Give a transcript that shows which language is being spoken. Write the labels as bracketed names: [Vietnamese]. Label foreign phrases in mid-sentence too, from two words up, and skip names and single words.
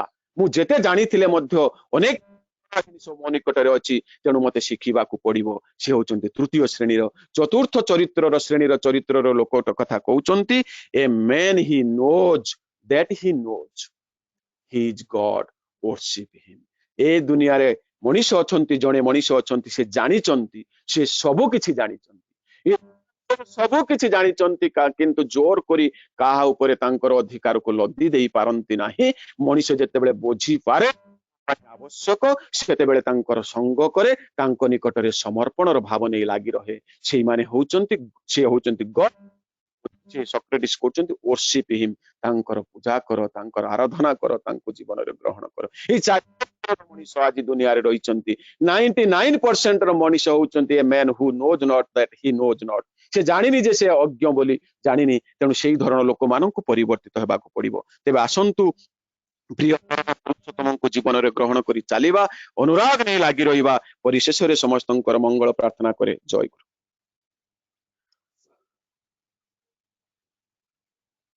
[Odia] ମୁଁ ଯେତେ ଜାଣିଥିଲେ ମଧ୍ୟ ଅନେକ ଜିନିଷ ମୋ ନିକଟରେ ଅଛି, ତେଣୁ ମତେ ଶିଖିବାକୁ ପଡିବ। ସେ ହଉଛନ୍ତି ତୃତୀୟ ଶ୍ରେଣୀର। ଚତୁର୍ଥ ଶ୍ରେଣୀର ଲୋକ କଥା କହୁଛନ୍ତି, [English] a man he knows that he knows he is God, worship him। [Odia] ଏ ଦୁନିଆରେ ମଣିଷ ଅଛନ୍ତି, ଜଣେ ମଣିଷ ଅଛନ୍ତି, ସେ ଜାଣିଛନ୍ତି, ସେ ସବୁ କିଛି ଜାଣିଛନ୍ତି, ସବୁ କିଛି ଜାଣିଛନ୍ତି, କିନ୍ତୁ ଜୋର କରି କାହା ଉପରେ ତାଙ୍କର ଅଧିକାରକୁ ଲଦି ଦେଇ ପାରନ୍ତି ନାହିଁ। ମଣିଷ ଯେତେବେଳେ ବୁଝିପାରେ ଆବଶ୍ୟକ, ସେତେବେଳେ ତାଙ୍କର ସଙ୍ଗ କରେ, ତାଙ୍କ ନିକଟରେ ସମର୍ପଣର ଭାବ ନେଇ ଲାଗି ରହେ। ସେଇମାନେ ହଉଛନ୍ତି ଗଡ୍। ସେ ସକ୍ରେଟିସ୍ କହୁଛନ୍ତି [English] worship him, [Odia] ତାଙ୍କର ପୂଜା କର, ତାଙ୍କର ଆରାଧନା କର, ତାଙ୍କୁ ଜୀବନରେ ଗ୍ରହଣ କର। ଏଇ ମଣିଷ ଆଜି ଦୁନିଆରେ ରହିଛନ୍ତି। 99% ର ମଣିଷ ହଉଛନ୍ତି [English] a man who knows not that he knows not। [Odia] ସେ ଜାଣିନି ଯେ ସେ ଅଜ୍ଞ ବୋଲି ଜାଣିନି, ତେଣୁ ସେଇ ଧରଣ ଲୋକମାନଙ୍କୁ ପରିବର୍ତ୍ତିତ ହେବାକୁ ପଡିବ। ତେବେ ଆସନ୍ତୁ ପ୍ରିୟ ପୁରୁଷୋତ୍ତମଙ୍କୁ ଜୀବନରେ ଗ୍ରହଣ କରି ଚାଲିବା, ଅନୁରାଗ ନେଇ ଲାଗି ରହିବା। ପରିଶେଷରେ ସମସ୍ତଙ୍କର ମଙ୍ଗଳ ପ୍ରାର୍ଥନା କରେ। ଜୟ ଗୁରୁ। ଜୟ ଗୁରୁ।